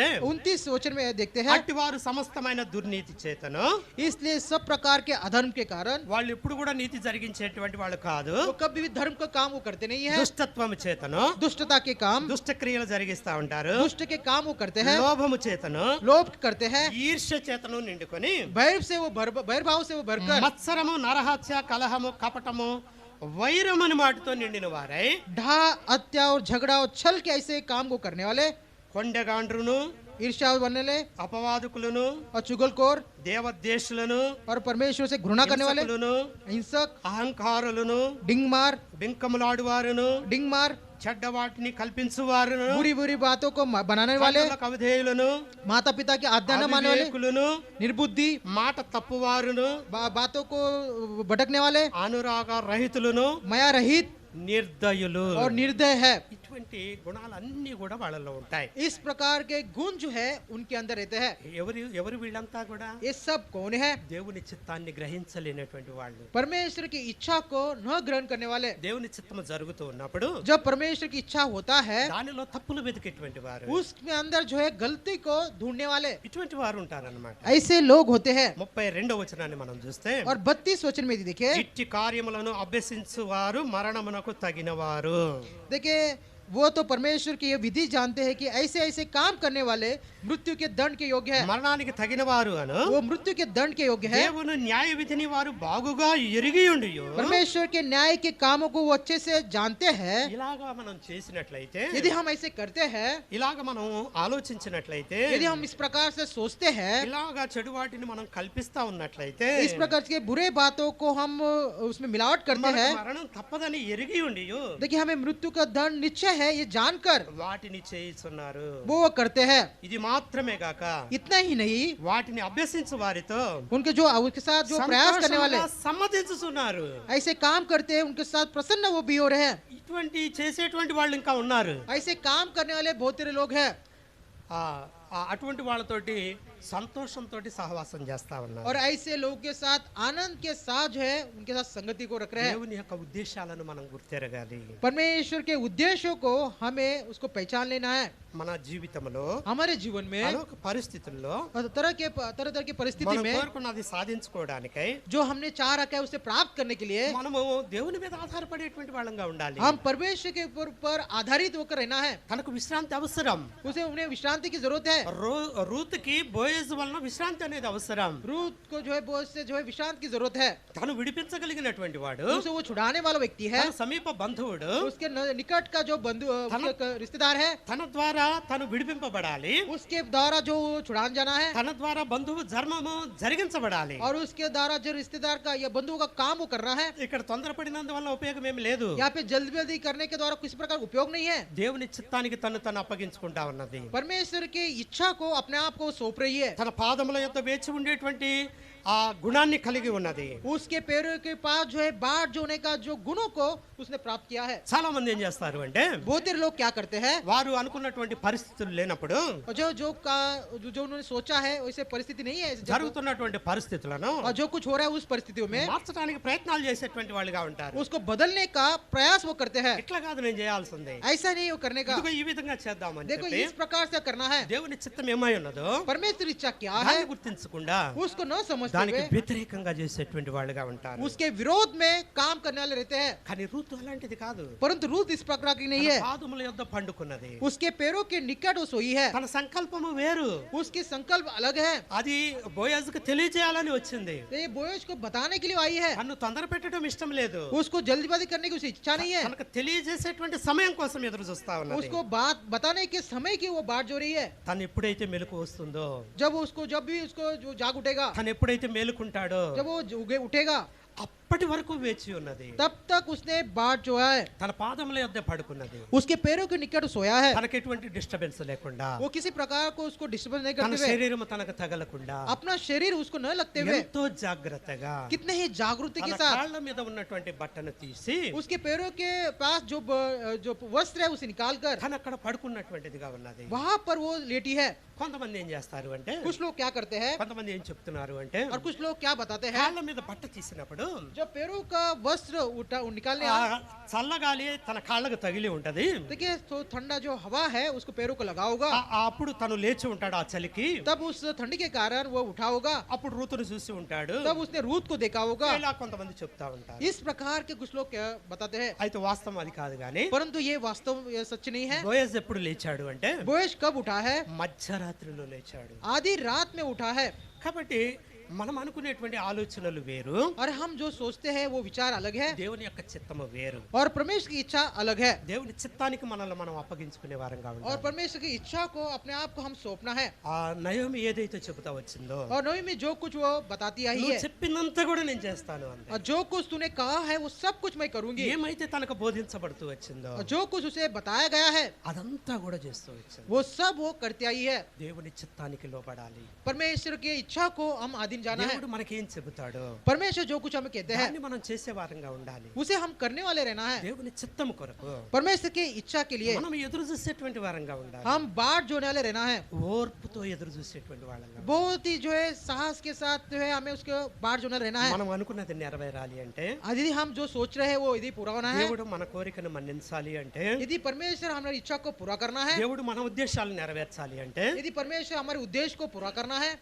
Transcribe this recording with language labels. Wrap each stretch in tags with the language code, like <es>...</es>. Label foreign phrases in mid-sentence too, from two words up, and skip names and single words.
<hi>29 वचन में देखते हैं,</hi> <te>అట్టి వారు సమస్తమైన దుర్నీతి చేతను,</te> <hi>इसलिए सब प्रकार के अधर्म के कारण</hi> <te>వాళ్ళు ఇప్పుడు కూడా నీతి జరిగించేటువంటి వాళ్ళు కాదు,</te> <hi>वो कभी भी धर्म का काम वो करते नहीं है।</hi> <te>దుష్టత్వము చేతను</te> <hi>दुष्टता के काम,</hi> <te>దుష్ట క్రియలు జరిగిస్తా ఉంటారు,</te> <hi>दुष्ट के काम वो करते हैं,</hi> <te>లోభము చేతను</te> <hi>लोभ करते हैं,</hi> <te>ఈర్ష్య చేతను నిండుకొని</te> <hi>भैरभाव से वो भरकर</hi> <te>మత్సరము నరహత్య కలహము కపటము వైరమని మాటతో నిండిన వారై</te> <hi>ढा हत्या और झगड़ा और छल के ऐसे काम को करने वाले,</hi> <te>కొండగాండ్రును</te> <hi>ईर्ष्या बनने वाले</hi> <te>అపవాదుకులను</te> <hi>और चुगलखोर</hi> <te>దేవద్వేషులను</te> <hi>और परमेश्वर से घृणा करने वाले,</hi> <te>హింసకులను,</te> <hi>हिंसक,</hi> <te>అహంకారులను</te> <hi>डिंगमार,</hi> <te>బింకములాడువారును</te> <hi>डिंगमार,</hi> <te>చెడ్డ వాటిని కల్పించువారును</te> <hi>बुरी बुरी बातों को बनाने वाले,</hi> <te>కన్నులకు అవిధేయులను</te> <hi>माता पिता की आज्ञा न मानने वाले,</hi> <te>అవివేకులను</te> <hi>निर्बुद्धि,</hi> <te>మాట తప్పువారును</te> <hi>बातों को भटकने वाले,</hi> <te>అనురాగ రహితులను</te> <hi>माया रहित</hi> <te>నిర్దయులు.</te> <hi>और निर्दय है।</hi> <te>ఇటువంటి గుణాలన్నీ కూడా వాళ్ళలో ఉంటాయి.</te> <hi>इस प्रकार के गुण जो है उनके अंदर रहते हैं।</hi> <te>ఎవరు వీళ్ళంతా కూడా</te> <hi>ये सब कौन है?</hi> <te>దేవుని చిత్తాన్ని గ్రహించలేనటువంటి వాళ్ళు.</te> <hi>परमेश्वर की इच्छा को न ग्रहण करने वाले।</hi> <te>దేవుని చిత్తము జరుగుతూ ఉన్నప్పుడు</te> <hi>जब परमेश्वर की इच्छा होता है</hi> <te>దానిలో తప్పులు వెతికేటువంటి వారు,</te> <hi>उसके अंदर जो है गलती को ढूंढने वाले,</hi> <te>ఇటువంటి వారు ఉంటారన్నమాట.</te> <hi>ऐसे लोग होते हैं।</hi> <te>32వ వచనాన్ని మనం చూస్తే</te> <hi>और 32 वचन में देखिए,</hi> <te>ఇట్టి కార్యములను అభ్యసించు వారు మరణమునకు తగినవారు.</te> <hi>देखिए वो तो परमेश्वर की ये विधि जानते हैं कि ऐसे ऐसे काम करने वाले मृत्यु के दंड के योग्य है।</hi> <te>మరణానికి తగినవారు అను</te> <hi>वो मृत्यु के दंड के योग्य है।</hi> <te>దేవుని న్యాయ విధిని వారు బాగుగా ఎరిగి ఉండి</te> <hi>परमेश्वर के न्याय के कामों को वो अच्छे से जानते हैं।</hi> <te>ఇలాగా మనం చేసినట్లయితే,</te> <hi>यदि हम ऐसे करते हैं,</hi> <te>ఇలాగ మనం ఆలోచించినట్లయితే,</te> <hi>यदि हम इस प्रकार से सोचते हैं,</hi> <te>ఇలాగా చెడు వాటిని మనం కల్పిస్తా ఉన్నట్లయితే,</te> <hi>इस प्रकार के बुरे बातों को हम उसमें मिलावट करते</hi> <te>మనకు</te> <hi>हैं,</hi> <te>మరణం తప్పదని ఎరిగి ఉండి</te> <hi>देखिए हमें मृत्यु का दंड निश्चय है ये जानकर</hi> <te>వాటిని చేయిస్తున్నారు.</te> <hi>वो करते हैं।</hi> <te>ఇది మాత్రమే కాక</te> <hi>इतना ही नहीं,</hi> <te>వాటిని అభ్యసించు వారితో</te> <hi>उनके साथ जो प्रयास करने वाले</hi> <te>సంతోషంగా సమ్మతించుతున్నారు.</te> <hi>ऐसे काम करते हैं, उनके साथ प्रसन्न वो भी हो रहे हैं।</hi> <te>ఇటువంటి చేసేటువంటి వాళ్ళు ఇంకా ఉన్నారు.</te> <hi>ऐसे काम करने वाले बहुत सारे लोग हैं</hi> <te>అటువంటి వాళ్ళతోటి సంతోషంతో సహవాసం చేస్తా ఉన్నారు.</te> <hi>और ऐसे लोगों के साथ आनंद के साथ जो है उनके साथ संगति को रख रहे हैं।</hi> <te>దేవుని యొక్క ఉద్దేశాలను మనం గుర్తెరగాలి.</te> <hi>परमेश्वर के उद्देश्यों को हमें उसको पहचान लेना है।</hi> <te>మన జీవితంలో</te> <hi>हमारे जीवन में</hi> <te>అనేక పరిస్థితుల్లో</te> <hi>तरह तरह की परिस्थिति</hi> <te>మనం</te> <hi>में</hi> <te>కోరుకున్నది సాధించుకోవడానికై</te> <hi>जो हमने चाह रखा है उसे प्राप्त करने के लिए</hi> <te>మనము దేవుని మీద ఆధారపడేటువంటి వాళ్ళంగా ఉండాలి.</te> <hi>हम परमेश्वर के ऊपर आधारित होकर रहना है।</hi> <te>తనకు విశ్రాంతి అవసరం.</te> <hi>उसे उन्हें विश्रांति की जरूरत है।</hi> <te>రూతుకి బోయజ్ వలన విశ్రాంతి అనేది అవసరం.</te> <hi>रूत को जो है बोझ से जो है विश्रांति की जरूरत है।</hi> <te>తను విడిపించగలిగినటువంటి వాడు,</te> <hi>उसे वो छुड़ाने वाला व्यक्ति है,</hi> <te>తన సమీప బంధువుడు,</te> <hi>उसके निकट का जो बंधु रिश्तेदार है,</hi> <te>తన ద్వారా తను విడిపింపబడాలి.</te> <hi>उसके द्वारा जो छुड़ान जाना है</hi> <te>తన ద్వారా బంధువు ధర్మము జరిగించబడాలి.</te> <hi>और उसके द्वारा जो रिश्तेदार का या बंधु का काम वो करना है।</hi> <te>ఇక్కడ తొందరపడినందువల్ల ఉపయోగం ఏమి లేదు.</te> <hi>यहाँ पे जल्दी करने के द्वारा किसी प्रकार उपयोग नहीं है।</hi> <te>దేవుని చిత్తానికి తను అప్పగించుకుంటా ఉన్నది.</te> <hi>परमेश्वर की इच्छा को अपने आप को सौंप रही है।</hi> <te>తన పాదముల యొక్క వేచి ఉండేటువంటి ఆ గుణాన్ని కలిగి ఉన్నది.</te> <hi>उसके पैरों के पास जो है बाढ़ जोने का जो गुणों को उसने प्राप्त किया है।</hi> <te>చాలా మంది ఏం చేస్తారు అంటే</te> <hi>बहुत देर लोग क्या करते हैं,</hi> <te>వారు అనుకున్నటువంటి పరిస్థితులు లేనప్పుడు</te> <hi>जो उन्होंने सोचा है वैसे परिस्थिति नहीं है,</hi> <te>జరుగుతున్నటువంటి పరిస్థితులను</te> <hi>और जो कुछ हो रहा है उस परिस्थितियों में</hi> <te>మార్చడానికి ప్రయత్నాలు చేసేటువంటి వాళ్ళుగా ఉంటారు.</te> <hi>उसको बदलने का प्रयास वो करते हैं।</hi> <te>ఇట్లా కాదు నేను చేయాల్సింది,</te> <hi>ऐसा नहीं वो करने का,</hi> <te>ఇదిగో ఈ విధంగా చేద్దామని</te> <hi>देखो</hi> <te>చెప్పి</te> <hi>इस प्रकार से करना है।</hi> <te>దేవుని చిత్తం ఏమై ఉన్నదో</te> <hi>परमेश्वर इच्छा क्या है</hi> <te>దాన్ని గుర్తించకుండా</te> <hi>उसको न समझते</hi> <te>దానికి</te> <hi>हुए</hi> <te>వ్యతిరేకంగా చేసేటువంటి వాళ్ళుగా ఉంటారు.</te> <hi>उसके विरोध में काम करने वाले रहते हैं।</hi> <te>కానీ రూతు అలాంటిది కాదు.</te> <hi>परंतु रूत इस प्रकार की नहीं</hi> <te>తన</te> <hi>है।</hi> <te>పాదముల యొద్ద పండుకున్నది.</te> <hi>उसके पैरों के निकट वो सोई है।</hi> <te>తన సంకల్పము వేరు.</te> <hi>उसकी संकल्प अलग है।</hi> <te>అది బోయజ్కి తెలియజేయాలని వచ్చింది.</te> <hi>ये बोयज को बताने के लिए आई है।</hi> <te>తను తొందర పెట్టడం ఇష్టం లేదు.</te> <hi>उसको जल्दबाजी करने की उसे इच्छा नहीं है।</hi> <te>తనకు తెలియజేసేటువంటి సమయం కోసం ఎదురు చూస్తా ఉన్నది.</te> <hi>उसको बात बताने के समय की वो बात जो रही है।</hi> <te>తను ఎప్పుడైతే మెలకు వస్తుందో,</te> <hi>जब भी उसको जो जाग उठेगा,</hi> <te>తను ఎప్పుడైతే మేలుకుంటాడో</te> <hi>जब वो उठेगा,</hi> <te>అప్పటి వరకు వేచి ఉన్నది,</te> <hi>तब तक उसने बाट जो है</hi> <te>తన పాదముల యొద్ద పడుకున్నది,</te> <hi>उसके पैरों के निकट सोया है,</hi> <te>తనకి ఎటువంటి డిస్టర్బెన్స్ లేకుండా,</te> <hi>वो किसी प्रकार को उसको डिस्टर्ब नहीं</hi> <te>తన</te> <hi>करते हुए,</hi> <te>శరీరం తనకు తగలకుండా</te> <hi>अपना शरीर उसको न लगते हुए</hi> <te>ఎంతో జాగ్రత్తగా</te> <hi>कितने ही जागरूकता</hi> <te>తన</te> <hi>के साथ</hi> <te>కాళ్ళ మీద ఉన్నటువంటి బట్టను తీసి</te> <hi>उसके पैरों के पास जो वस्त्र है उसे निकाल कर</hi> <te>తను అక్కడ పడుకున్నటువంటిదిగా ఉన్నది.</te> <hi>वहां पर वो लेटी है।</hi> <te>కొంతమంది ఏం చేస్తారు అంటే,</te> <hi>कुछ लोग क्या करते हैं</hi> <te>కొంతమంది ఏం చెప్తున్నారు అంటే,</te> <hi>और कुछ लोग क्या बताते हैं,</hi> <te>కాళ్ళ మీద బట్ట తీసినప్పుడు</te> <hi>जब पैरों का वस्त्र निकालने</hi> <te>ఆ చల్లగాలి తన కాళ్ళకు తగిలి ఉంటది,</te> <hi>देखिए तो ठंडा जो हवा है उसको पैरों को लगा होगा,</hi> <te>అప్పుడు తను లేచి ఉంటాడు ఆ చలికి,</te> <hi>तब उस ठंडी के कारण वो उठा होगा,</hi> <te>అప్పుడు రూతును చూసి ఉంటాడు,</te> <hi>तब उसने रूत को देखा होगा।</hi> <te>ఇలా కొంతమంది చెప్తా ఉంటారు.</te> <hi>इस प्रकार के कुछ लोग क्या बताते हैं,</hi> <te>అయితే వాస్తవం అది కాదు కానీ,</te> <hi>परंतु ये वास्तव ये सच नहीं है।</hi> <te>బోయజ్ ఎప్పుడు లేచాడు అంటే</te> <hi>बोएज कब उठा है,</hi> <te>మధ్యరాత్రిలో లేచాడు.</te> <hi>आधी रात में उठा है।</hi> <te>కాబట్టి మనం అనుకునేటువంటి ఆలోచనలు వేరు,</te> <hi>और हम जो सोचते हैं वो विचार अलग है</hi> <te>దేవుని యొక్క చిత్తము వేరు.</te> <hi>और परमेश्वर की इच्छा अलग है,</hi> <te>దేవుని చిత్తానికి మనల్ని మనం అప్పగించుకునే వారంగా</te> <hi>और</hi> <te>ఉండాలి.</te> <hi>परमेश्वर की इच्छा को अपने आप को हम सौंपना है।</hi> <te>ఆ నయోమి ఏదైతే చెబుతా వచ్చిందో,</te> <hi>और नोई में जो कुछ वो बताती आई</hi> <te>నువ్వు</te> <hi>है,</hi> <te>చెప్పినంత కూడా నేను చేస్తాను అంది.</te> <hi>और जो कुछ तूने कहा है वो सब कुछ मैं करूंगी,</hi> <te>ఏమైతే తనకు బోధించబడుతూ వచ్చిందో</te> <hi>और जो कुछ उसे बताया गया है</hi> <te>అదంతా కూడా చేస్తూ వచ్చింది.</te> <hi>वो सब वो करती आई है।</hi> <te>దేవుని చిత్తానికి లోబడాలి.</te> <hi>परमेश्वर की इच्छा को हम अधीन जाना है।</hi> <te>దేవుడు మనకి ఏం చెబుతాడో</te> <hi>परमेश्वर जो कुछ हमें कहते हैं</hi> <te>దాన్ని మనం చేసే వారంగా ఉండాలి.</te> <hi>उसे हम करने वाले रहना है।</hi> <te>దేవుని చిత్తం కొరకు</te> <hi>परमेश्वर की इच्छा के लिए</hi> <te>మనం ఎదురు చూసేటువంటి వారంగా ఉండాలి.</te> <hi>हम बाट जोड़ने वाले रहना है,</hi> <te>ఓర్పుతో ఎదురు చూసేటువంటి వాళ్ళంగా.</te> <hi>बहुत ही जो है साहस के साथ जो है हमें उसके बाट जोड़ना रहना है।</hi> <te>మనం అనుకున్నది నెరవేరాలి అంటే,</te> <hi>यदि हम जो सोच रहे हैं वो यदि पूरा होना है,</hi> <te>దేవుడు మన కోరికను మన్నించాలి అంటే,</te> <hi>यदि परमेश्वर हमारी इच्छा को पूरा करना है,</hi> <te>దేవుడు మన ఉద్దేశాలను నెరవేర్చాలి అంటే,</te> <hi>यदि परमेश्वर हमारे उद्देश्य को पूरा करना है,</hi>